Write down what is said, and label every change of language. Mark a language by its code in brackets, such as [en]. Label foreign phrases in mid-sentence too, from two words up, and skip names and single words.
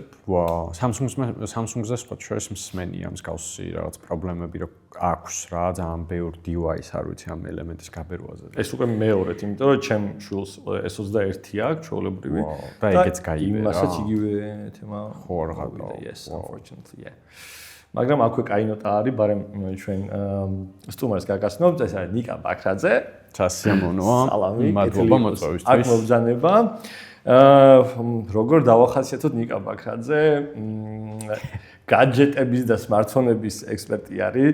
[ka] ვაუ, Samsung-ზე სხვა შორის მსმენია მსგავსი რაღაც პრობლემები რო აქვს რა, ძალიან ბევრი device არ ვიცი ამ ელემენტის გაბერვაზე. ეს უკვე მეორედ, იმიტომ რომ ჩემ შვილს S21 აქვს, ჩვეულებრივი. და ეგეც გაიბერა. იმასაც იგივე თემა. ხო, რაღაცა. [en] Yes, unfortunately, yeah. [ka] მაგრამ აქვე კაი ნოტა არის, ბარემ ჩვენ სტუმარს გაგასნობთ, ეს არის ნიკა ბაქრაძე. სასიამოვნოა. მადლობა მოწვევისთვის. აქ მობრძანება. როგორ დავახასიათოთ ნიკა ბაქრაძე? гаджетების და smartphone-ების ექსპერტი არის.